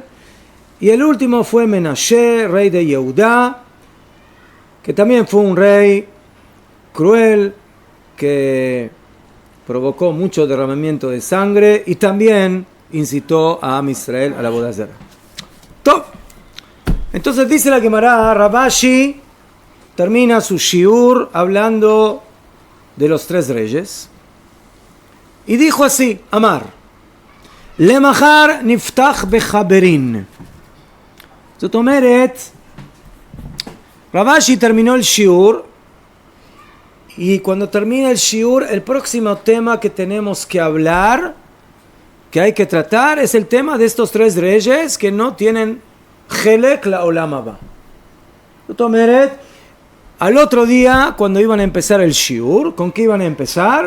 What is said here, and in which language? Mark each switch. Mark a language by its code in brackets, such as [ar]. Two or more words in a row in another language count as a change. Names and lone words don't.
[es] Y el último fue Menashe, rey de Yehudá, que también fue un rey cruel, que provocó mucho derramamiento de sangre y también incitó a Am Israel a la [he] עבודה זרה. [es] Top. Entonces dice la Gemara, Rabashi termina su shiur hablando de los tres reyes y dijo así, [he] אמר, למחר נפתח בחברין. זאת אומרת, [es] Rabashi terminó el shiur, y cuando termina el shiur, el próximo tema que tenemos que hablar, que hay que tratar, es el tema de estos tres reyes que no tienen [he] חלק לעולם הבא. זאת אומרת, [es] al otro día, cuando iban a empezar el shiur, ¿con qué iban a empezar?